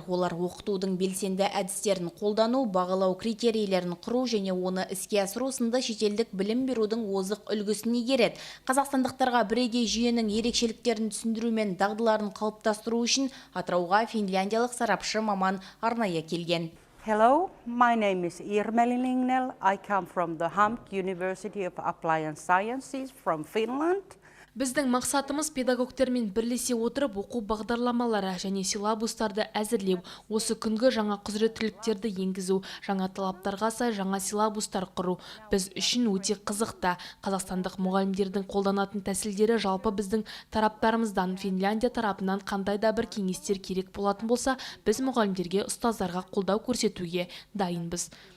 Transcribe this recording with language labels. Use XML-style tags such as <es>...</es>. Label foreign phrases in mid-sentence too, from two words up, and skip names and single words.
<kk>Олар оқытудың белсенді әдістерін қолдану, бағалау критерийлерін құру және оны іске асыру сынды шетелдік білім берудің озық үлгісін игереді. Қазақстандықтарға бірегей жүйенің ерекшеліктерін түсіндіру мен дағдыларын қалыптастыру үшін Атырауға финляндиялық сарапшы маман арнайы келген.</kk> <en>Hello, my name is Irmeli Lignell. I come from the Hamk University of Applied Sciences from Finland.</en> <kk>Біздің мақсатымыз педагогтермен бірлесе отырып оқу бағдарламалары және силабустарды әзірлеу, осы күнгі жаңа құзыреттіліктерді енгізу, жаңа талаптарға сай жаңа силабустар құру. Біз үшін өте қызықты. Қазақстандық мұғалімдердің қолданатын тәсілдері жалпы біздің тараптарымыздан, Финляндия тарапынан қандай да бір кеңестер керек болатын болса, біз мұғалімдерге, ұстаздарға қолдау көрсетуге дайынбыз.</kk>